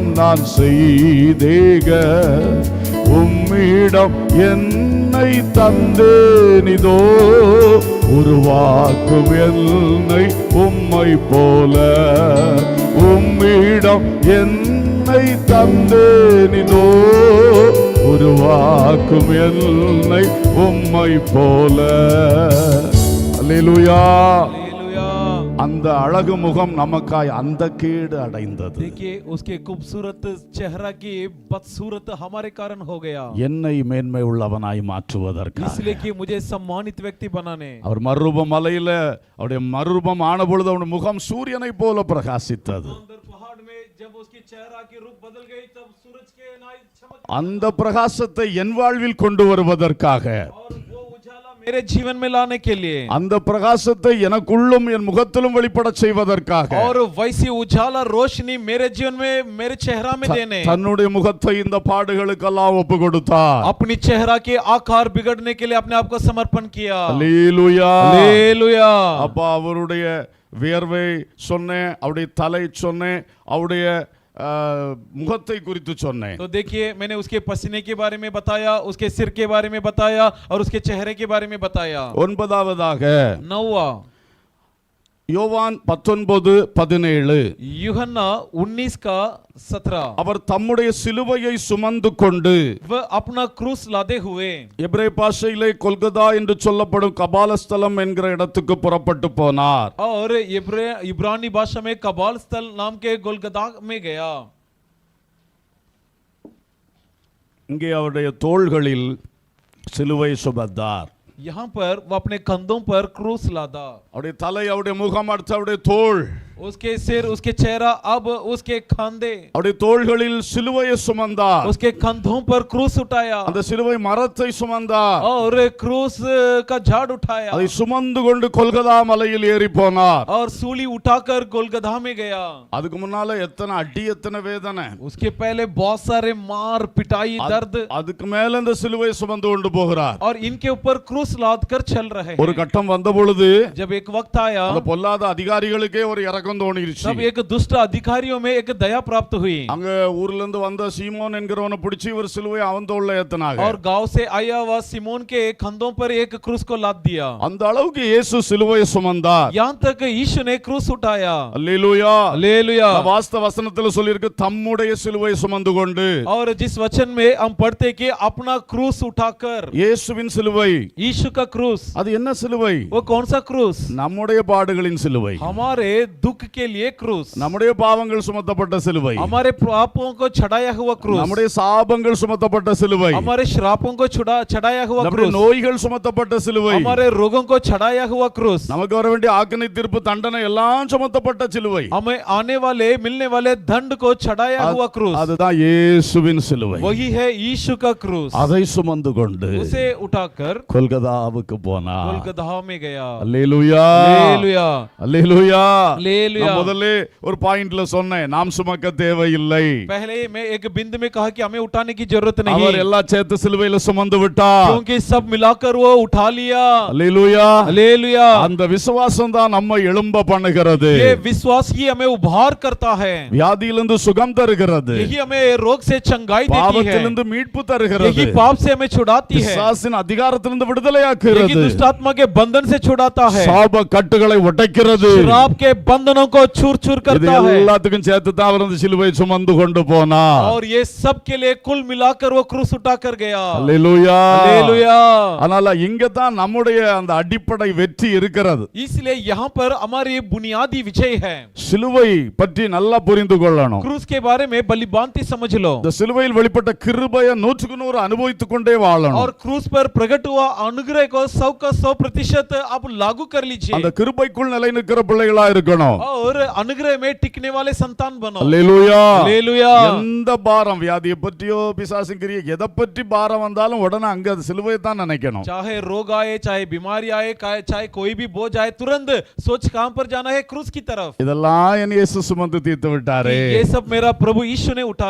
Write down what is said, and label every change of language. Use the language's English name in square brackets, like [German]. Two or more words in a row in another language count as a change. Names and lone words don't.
[Tamil] நான் செய்தேக, உம்மிடம் என்னை தந்தேனிதோ, உருவாக்கும் என்னை உம்மை போல, உம்மிடம் என்னை தந்தேனிதோ, உருவாக்கும் என்னை உம்மை போல. அல்லேலூயா. [Hindi] हालेलुया. [Tamil] அந்த அழகு முகம் நமக்காய் அந்த கேடு அடைந்தது. [Hindi] देखिए उसके खूबसूरत चेहरा की बदसूरत हमारे कारण हो गया, [Tamil] என்னை மேன்மை உள்ளவனாய் மாற்றுவதற்காக. [Hindi] इसलिए कि मुझे सम्मानित व्यक्ति बनाने. [Tamil] அவர் மறுரூபம் மலையில அவருடைய மறுரூபம் ஆன பொழுது அவருடைய முகம் சூரியனை போல பிரகாசித்தது. [Hindi] अंदर पहाड़ में जब उसकी चेहरा की रूप बदल गई तब सूरज के नाई चमक, [Tamil] அந்த பிரகாசத்தை என் வாழ்வில் கொண்டு வருவதற்காக, [Hindi] और वो उजाला मेरे जीवन में लाने के लिए, [Tamil] அந்த பிரகாசத்தை எனக்குள்ளும் என் முகத்திலும் வெளிப்படச் செய்வதற்காக, [Hindi] और वैसी उजाला रोशनी मेरे जीवन में मेरे चेहरा में देने, [Tamil] தன்னுடைய முகத்தை இந்த பாடுகளுக்கெல்லாம் ஒப்பு கொடுத்தார். [Hindi] अपनी चेहरा के आकार बिगड़ने के लिए अपने आप को समर्पण किया. [Tamil] அல்லேலூயா. [Hindi] हालेलुया. [Tamil] அப்பா அவருடைய வியர்வை சொன்னேன், அவருடைய தலை சொன்னேன், அவருடைய முகத்தை குறித்து சொன்னேன். [Hindi] तो देखिए मैंने उसके पसीने के बारे में बताया, उसके सिर के बारे में बताया और उसके चेहरे के बारे में बताया. [Tamil] ஒன்பதாவதாக [Hindi] नौवा [Tamil] யோவான் 19:17, [Hindi] यूहन्ना 19:17, [Tamil] அவர் தம்முடைய சிலுவையை சுமந்து கொண்டு [Hindi] वह अपना क्रूस लादे हुए [Tamil] எபிரேய பாஷையிலே கொல்கதா என்று சொல்லப்படும் கபாலஸ்தலம் என்கிற இடத்துக்கு புறப்பட்டு போனார். [Hindi] और इब्रानी भाषा में कबाल स्थल नाम के गोलगदा में गया. [Tamil] இங்கே அவருடைய தோள்களில் சிலுவை சுமந்தார். [Hindi] यहाँ पर वो अपने कंधों पर क्रूस लादा. [Tamil] அவருடைய தலை, அவருடைய முகம், அடுத்து அவருடைய தோள், [Hindi] उसके सिर, उसके चेहरा, अब उसके खांदे, [Tamil] அவருடைய தோள்களில் சிலுவையை சுமந்தார். [Hindi] उसके कंधों पर क्रूस उठाया [Tamil] அந்த சிலுவை மரத்தை சுமந்தார். [Hindi] और क्रूस का झाड़ उठाया [Tamil] அதை சுமந்து கொண்டு கொல்கதா மலையில் ஏறி போனார். [Hindi] और सूली उठाकर गोलगधा में गया. [Tamil] அதுக்கு முன்னால எத்தனை அடி, எத்தனை வேதனை. [Hindi] उसके पहले बहुत सारे मार पिटाई दर्द, [Tamil] அதுக்கு மேல இந்த சிலுவை சுமந்து கொண்டு போகிறார். [Hindi] और इनके ऊपर क्रूस लाद कर चल रहे [Tamil] ஒரு [Hindi] हैं. [Tamil] கட்டம் வந்த பொழுது [Hindi] जब एक वक्त आया [Tamil] அந்த பொல்லாத அதிகாரிகளுக்கே ஒரு இரக்கம் தோணிருச்சு. [Hindi] तब एक दुष्ट अधिकारियों में एक दया प्राप्त हुई. [Tamil] அங்க ஊர்ல இருந்து வந்த சீமோன் என்கிறவனை பிடிச்சு இவர் சிலுவை அவன் தோள்ல ஏத்துனாங்க. [Hindi] और गांव से आया हुआ सिमोन के कंधों पर एक क्रूस को लाद दिया. [Tamil] அந்த அளவுக்கு இயேசு சிலுவையை சுமந்தார். [Hindi] यहाँ तक यीशु ने क्रूस उठाया. [Tamil] அல்லேலூயா. [Hindi] हालेलुया. [Tamil] வாஸ்தவ வசனத்துல சொல்லிருக்கு தம்முடைய சிலுவை சுமந்து கொண்டு. [Hindi] और जिस वचन में हम पढ़ते कि अपना क्रूस उठाकर, [Tamil] இயேசுவின் சிலுவை, [Hindi] यीशु का क्रूस, [Tamil] அது என்ன சிலுவை? [Hindi] वो कौन सा क्रूस? [Tamil] நம்முடைய பாடுகளின் சிலுவை, [Hindi] हमारे दुख के लिए क्रूस, [Tamil] நம்முடைய பாவங்கள் சுமத்தப்பட்ட சிலுவை, [Hindi] हमारे पापों को चढ़ाया हुआ क्रूस, [Tamil] நம்முடைய சாபங்கள் சுமத்தப்பட்ட சிலுவை, [Hindi] हमारे श्रापों को चढ़ाया हुआ [Tamil] நம்முடைய [Hindi] क्रूस, [Tamil] நோய்கள் சுமத்தப்பட்ட சிலுவை, [Hindi] हमारे रोगों को चढ़ाया हुआ क्रूस, [Tamil] நமக்கு வர வேண்டிய ஆக்கினை தீர்ப்பு தண்டனை எல்லாம் சுமத்தப்பட்ட சிலுவை. [Hindi] हमें आने वाले मिलने वाले दंड को चढ़ाया हुआ क्रूस, [Tamil] அதுதான் இயேசுவின் சிலுவை. [Hindi] वही है यीशु का क्रूस. [Tamil] அதை சுமந்து கொண்டு [Hindi] उसे उठाकर [Tamil] கொல்கதாவுக்கு போனார். [Hindi] गोलगधा में गया. [Tamil] அல்லேலூயா. [Hindi] हालेलुया. [Tamil] அல்லேலூயா. [Hindi] हालेलुया। [Tamil] நான் முதல்ல ஒரு பாயிண்ட்ல சொன்னேன், நாம் சுமக்க தேவையில்லை. [Hindi] पहले मैं एक बिंदु में कहा कि हमें उठाने की जरूरत नहीं, [Tamil] அவர் எல்லா சேர்த்து சிலுவையில சுமந்து விட்டார். [Hindi] क्योंकि सब मिलाकर वो उठा लिया। [Tamil] அல்லேலூயா. [Hindi] हालेलुया। [Tamil] அந்த விசுவாசம் தான் நம்மை எழும்ப பண்ணுகிறது. [Hindi] ये विश्वास ही हमें उभार करता है, [Tamil] வியாதியிலிருந்து சுகம் தருகிறது, [Hindi] यही हमें रोग से चंगाई देती है, [Tamil] பாவத்திலிருந்து மீட்பு தருகிறது, [Hindi] यही पाप से हमें छुड़ाती है, [Tamil] பிசாசின் அதிகாரத்திலிருந்து [Hindi] यही [Tamil] விடுதலையாக்குகிறது, [Hindi] दुष्ट आत्मा के बंधन से छुड़ाता है, [Tamil] சாப கட்டுகளை உடைக்கிறது. [Hindi] शराब के बंधनों को चूर चूर [Tamil] இது [Hindi] करता है। [Tamil] எல்லாத்துக்கும் சேர்த்து தான் அவர் அந்த சிலுவை சுமந்து கொண்டு போனார். [Hindi] और ये सब के लिए कुल मिलाकर वो क्रूस उठा कर गया। [Tamil] அல்லேலூயா. [Hindi] हालेलुया। [Tamil] அதனால இங்க தான் நம்முடைய அந்த அடிப்படை வெற்றி இருக்கிறது. [Hindi] इसलिए यहाँ पर हमारी बुनियादी विजय है। [Tamil] சிலுவை பற்றி நல்லா புரிந்து கொள்ளணும். [Hindi] क्रूस के बारे में बलिबांति समझ लो, [Tamil] இந்த சிலுவையில் வெளிப்பட்ட கிருபையை 100% அனுபவித்துக் கொண்டே வாழணும். [Hindi] और क्रूस पर प्रकट हुआ अनुग्रह को 100 का 100% आप लागू कर लीजिए, [Tamil] அந்த கிருபைக்குள் நிலை நிற்கிற பிள்ளைகளா இருக்கணும். [Hindi] और अनुग्रह में टिकने वाले संतान बनो। [Tamil] அல்லேலூயா. [Hindi] हालेलुया। [Tamil] எந்த பாரம், வியாதியை பற்றியோ பிசாசின் கிரியை எதை பற்றி பாரம் வந்தாலும் உடனே அங்க அது சிலுவையை தான் நினைக்கணும். [Hindi] चाहे रोग आए, चाहे बीमारी आए, चाहे कोई भी बोझ आए, तुरंत सोच कहां पर जाना है? क्रूस की तरफ। [Tamil] இதெல்லாம் என் இயேசு சுமந்து தீர்த்து விட்டாரே, [Hindi] ये सब मेरा प्रभु यीशु ने उठा